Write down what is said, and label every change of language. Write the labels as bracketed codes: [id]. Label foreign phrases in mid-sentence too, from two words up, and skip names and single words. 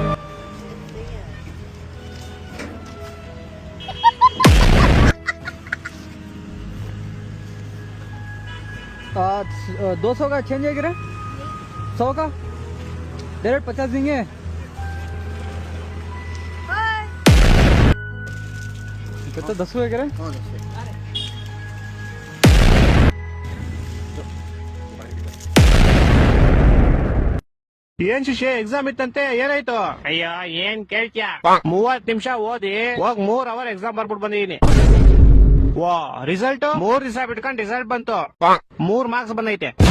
[hi] आ, 200 का चेंज है क्या? 100 का डायरेक्ट 50 देंगे. तो 10 हुए क्या? [kn] ಏನ್ ಶಿಷ್ಯ ಎಕ್ಸಾಮ್ ಇತ್ತಂತೆ, ಏನಾಯ್ತು? ಅಯ್ಯೋ ಏನ್ ಕೇಳ್ತ್ಯಾ, 30 ನಿಮಿಷ ಓದಿ ಹೋಗ್ 3 [en] hour exam [kn] ಬರ್ಬಿಟ್ಟು ಬಂದಿದೀನಿ. ವಾ ರಿಸಲ್ಟ್ 3 ದಿವಸ ಬಿಟ್ಕೊಂಡ್ ರಿಸಲ್ಟ್ ಬಂತು, 3 ಮಾರ್ಕ್ಸ್ ಬಂದೈತೆ.